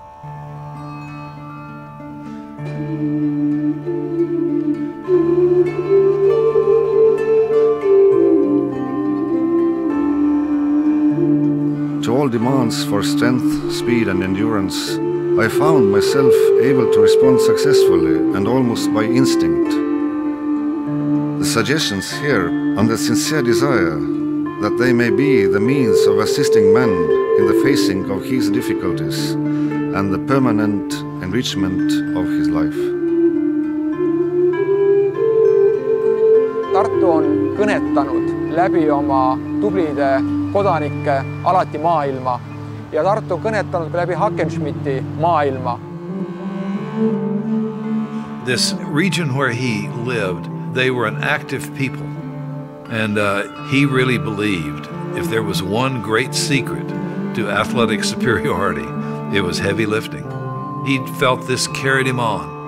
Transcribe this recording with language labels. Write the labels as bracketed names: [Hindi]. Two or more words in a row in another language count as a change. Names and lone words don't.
[English] To all demands for strength, speed and endurance, I found myself able to respond successfully and almost by instinct. The suggestions here on the sincere desire that they may be the means of assisting man in the facing of his difficulties and the permanent enrichment of his life. [Estonian] Tartu on kõnetanud läbi oma tublide kodanike alati maailma ja Tartu on kõnetanud läbi Hackenschmidti maailma. [English] This region where he lived, they were an active people. And he really believed if there was one great secret to athletic superiority, it was heavy lifting. He felt this carried him on.